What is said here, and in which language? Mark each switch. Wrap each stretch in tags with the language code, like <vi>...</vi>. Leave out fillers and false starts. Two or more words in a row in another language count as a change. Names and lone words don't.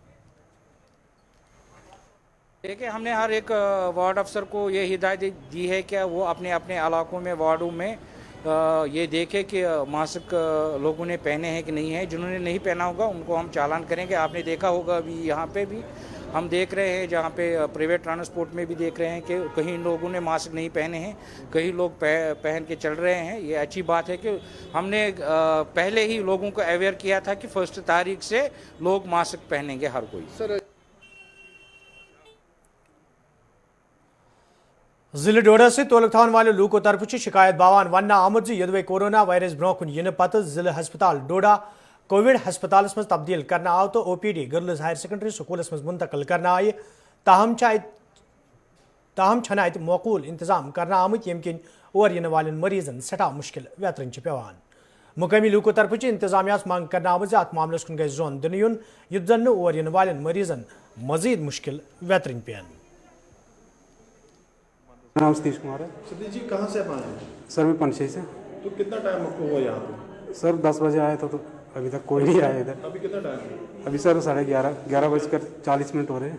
<hi>देखिए हमने हर एक</hi> <en>ward officer</en> <hi>को ये हिदायत दी है कि वो अपने अपने इलाकों में वार्डों में ये देखे कि मास्क लोगों ने पहने हैं कि नहीं है। जिन्होंने नहीं पहना होगा उनको हम चालान करेंगे। आपने देखा होगा अभी यहाँ पे भी हम देख रहे हैं जहाँ पे</hi> <en>private transport</en> <hi>में भी देख रहे हैं कि कहीं लोगों ने मास्क नहीं पहने हैं, कई लोग पहन के चल रहे हैं। ये अच्छी बात है कि हमने पहले ही लोगों को अवेयर किया था कि 1 तारीख से लोग मास्क पहनेंगे हर कोई।</hi> <ks>जिले डोडा से तोलक थान वाले लूको तरफ शिकायत बावान वन आमद यदवे</ks> <en>corona virus</en> <ks>ब्रोह कुन इन पत जिले हस्पताल डोडा कोविड हस्पताल मज तब्दील करना आव तो OPD</ks> <en>Girls Higher Secondary</en> <ks>स्कूलस मज मुंतकिल करना आय ताहम छन मौकूल इंतजाम करना आमुत यम किन और इन वाले मरीजन सठा मुश्किल वेतरन पेवान। मुकामी लूको तरफ इंतजामिया मांग करना आमत अत मामलस कुन गई जोन दिन युन युत जन और इन वाले मरीजन मजीद मुश्किल वेतरन पेन।</ks> <hi>नाम सतीश कुमार है। सतीश जी कहाँ से आए हैं? सर मैं पंचशी से। तो कितना टाइम आपको हुआ यहाँ पे? सर 10 बजे आए तो अभी तक कोई नहीं आया इधर। अभी कितना टाइम? अभी सर 11:40 हो रहे हैं।</hi>